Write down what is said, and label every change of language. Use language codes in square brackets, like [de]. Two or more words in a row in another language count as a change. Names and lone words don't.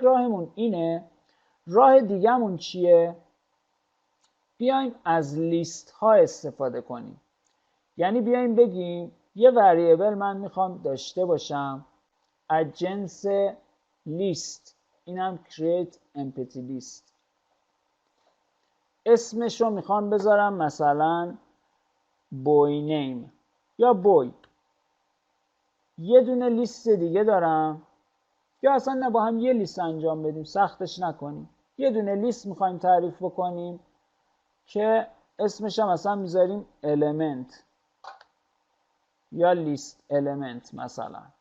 [fa] یک راهمون اینه. راه دیگه‌مون چیه؟ بیایم از لیست ها استفاده کنیم. یعنی بیایم بگیم یه وریبل من میخوام داشته باشم از جنس لیست، اینم [en] create empty list. [fa] اسمش رو میخوام بذارم مثلا [en] boy name [fa] یا boy. یه دونه لیست دیگه دارم، یا اصلا نه با هم یه لیست انجام بدیم، سختش نکنیم. یه دونه لیست میخوایم تعریف بکنیم که اسمش هم مثلا میذاریم element یا لیست element مثلا.